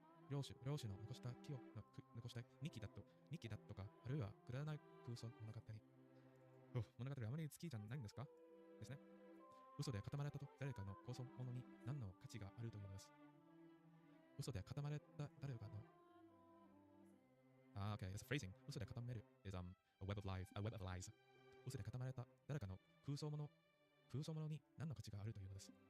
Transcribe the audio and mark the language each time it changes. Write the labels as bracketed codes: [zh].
[ja] 領主の残した日記だとか、あるいはくだらない空想の物語。物語はあまり好きじゃないんですか？ですね。嘘で固まれた誰かの構想物に何の価値があるというのです。嘘で固まれた誰かの [en] okay, it's a phrasing. [ja] 嘘で固める [en] is a web of lies. [ja] 嘘で固まれた誰かの空想物に何の価値があるというのです。